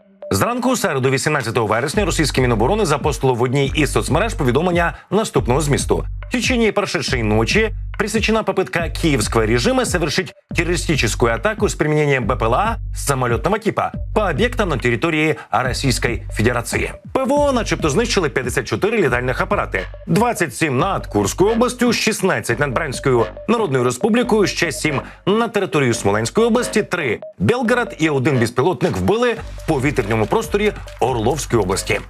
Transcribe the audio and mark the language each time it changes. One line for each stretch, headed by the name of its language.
Ukrainian: Зранку у середу, 18 вересня, російське Міноборони запостило в одній із соцмереж повідомлення наступного змісту.
Russian: В течение прошедшей ночи пресечена попытка киевского режима совершить террористическую атаку с применением БПЛА самолетного типа по объектам на территории Российской Федерации.
Ukrainian: ПВО начебто знищили 54 літальних апарати, 27 над Курською областю, 16 над Брянською Народною Республікою, ще 7 на територію Смоленської області, 3 Белгород і 1 безпілотник вбили в повітряному просторі Орловської області.